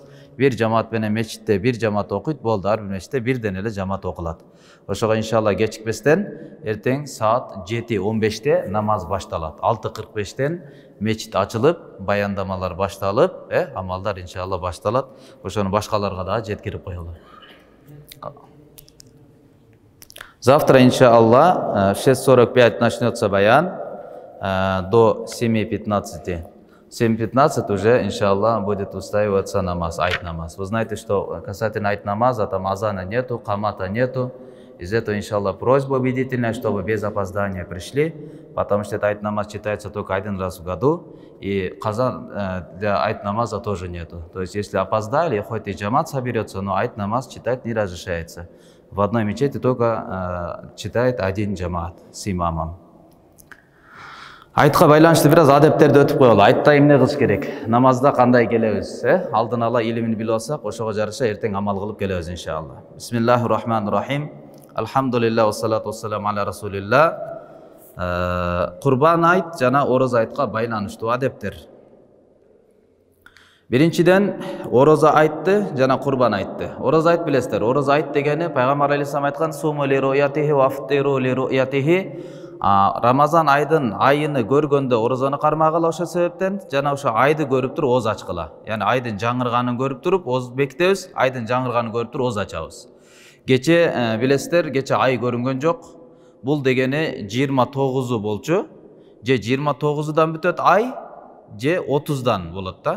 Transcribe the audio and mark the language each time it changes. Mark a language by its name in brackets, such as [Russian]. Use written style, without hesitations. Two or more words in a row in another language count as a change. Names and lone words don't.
[Kyrgyz] Бир жамаат менен мечитте бир жамаат окуйт, болду, ар бир мечитте бирден эле жамаат окулат. Ошого иншалла кечикпестен эртең саат 7:15-те намаз башталат. 6:45-тен мечит ачылып, баяндамалар башталып, амалдар иншалла башталат. Ошону башкаларга да жеткирип коелу. [Russian] Завтра, иншалла, в 6:45 начнется баян до 7:15. 7:15 уже, иншалла, будет устраиваться намаз, [Kyrgyz] айт намаз. [Russian] Вы знаете, что касательно [Kyrgyz] айт намаза, [Russian] там азана нету, камата нету. Из этого, иншалла, просьба убедительная, чтобы без опоздания пришли, потому что [Kyrgyz] айт намаз [Russian] читается только один раз в году, и казан для [Kyrgyz] айт намаза [Russian] тоже нету. То есть, если опоздали, хоть и джамат соберется, но [Kyrgyz] айт намаз [Russian] читать не разрешается. В одной мечети только читает один джамат с имамом. [Kyrgyz] Айтқа байланыштуу бир аз адептерди өтүп коелу. Айтта эмне кылыш керек? Намазда кандай келебиз? Алдын ала илимин билип алсак, ошого жараша эртең амал кылып келебиз иншалла. [Arabic] بسم الله الرحمن الرحيم. الحمد لله والصلاة والسلام على رسول الله. [Kyrgyz] Курбан айт жана ороз айтка байланыштуу адептер. Биринчиден ороза айтты жана курбан айтты. Ороз айт билесиздер. Ороз айт дегени пайгамбар алейхиссалам айткан [Arabic] صوموا لرؤيته وأفطروا لرؤيته. [Kyrgyz] Рамазан айыны көргөндө орозону кармагыла, ошо себептен жана ошо айды көрүп туруп оз ачкыла. Яны айдын жаңырганын көрүп туруп оз бекитебиз, айдын жаңырганын көрүп туруп оз ачабыз. Кече билесиздер, кече ай көрүнгөн жок. Бул дегени 29 болчу. Же 29дан бүтөт ай, же 30дан болот да.